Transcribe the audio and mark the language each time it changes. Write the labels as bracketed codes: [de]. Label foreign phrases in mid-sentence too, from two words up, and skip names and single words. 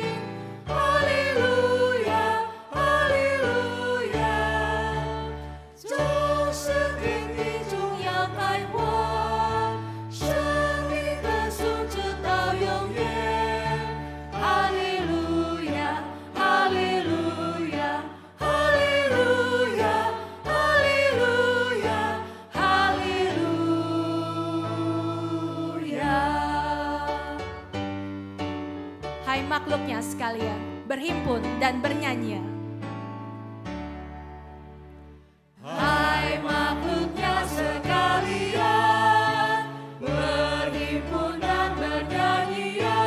[zh] 哈利路亚，哈利路亚，众生天地中要开花，生命的素直到永远。哈利路亚，哈利路亚，哈利路亚。 [id] Hai makhluknya sekalian, berhimpun dan bernyanyi. Hai makhluknya sekalian, berhimpun dan bernyanyi.